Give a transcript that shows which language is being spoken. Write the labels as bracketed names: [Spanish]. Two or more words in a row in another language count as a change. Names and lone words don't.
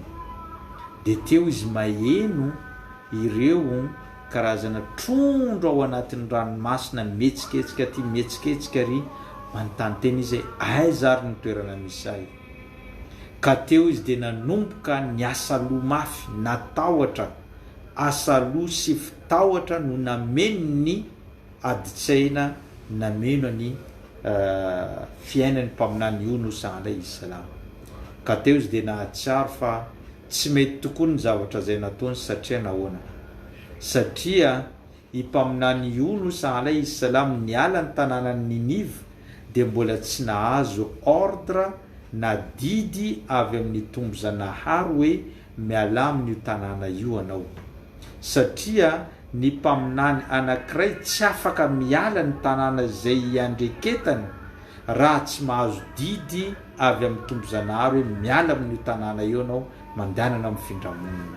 [Malagasy] De teo izy maheno ireo karazana trondro ao anatin'ny ranomasina mihetsiketsika ty mihetsiketsika ry manontany teny izy aiza ary ny toerana misy ahy. Ka teo izy dia nanomboka ny asaloha mafy, natahotra asaloha sy fitahotra no nameno ny aditsaina, nameno ny fiainany mpaminany Yunus [Arabic] عليه السلام. [Malagasy] Ka teo izy dia nahatsiaro fa tsy mety tokoa ny zavatra zay nataony satria nahoana? Satria i mpaminany Yunus [Arabic] عليه السلام [Malagasy] niala ny tanànany Ninive dia mbola tsy nahazo ordre na didy avy amin'ny tombozanahary hoe miala amin'io tanàna io anao, satria ny mpaminany anankiray tsy afaka miala ny tanàna zay iandreketany raha tsy mahazo didy avy amin'ny tombozanahary hoe miala amin'io tanàna io anao mandehanana amin'ny findramonina.